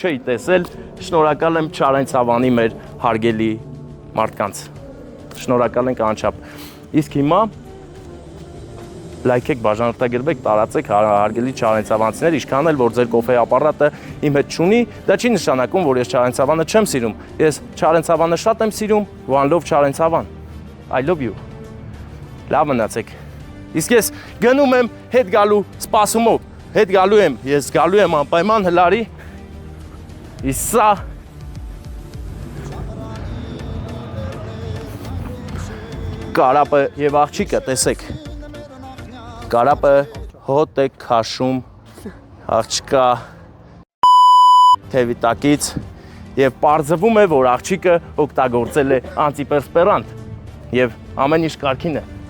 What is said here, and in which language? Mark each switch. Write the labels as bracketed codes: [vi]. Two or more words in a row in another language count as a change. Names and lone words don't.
[hy] չէի տեսել, շնորհակալ եմ Չարեն Ցավանի մեր հարգելի մարդկանց, շնորհակալ ենք անչափ, իսկ հիմա լայքեք, բաժանորդագրվեք, տարածեք հարգելի Չարենցավանցիներ, ինչքան էլ որ ձեր կոֆե ապարատը իմ հետ չունի, դա չի նշանակում, որ ես Չարենցավանը չեմ սիրում։ Ես Չարենցավանը շատ եմ սիրում, [en] one love [hy] Չարենցավան։ [en] I love you։ [hy] Լավ մնացեք։ Իսկ ես գնում եմ հետ գալու սպասումով, հետ գալու եմ, ես գալու եմ անպայման հլարի։ Իսկ սա կարապը եւ աղջիկը, տեսեք։ Կարապը հոտ է քաշում աղջկա թևի տակից եւ պարզվում է, որ աղջիկը օգտագործել է անտիպերսպերանտ եւ ամեն ինչ կարգին է։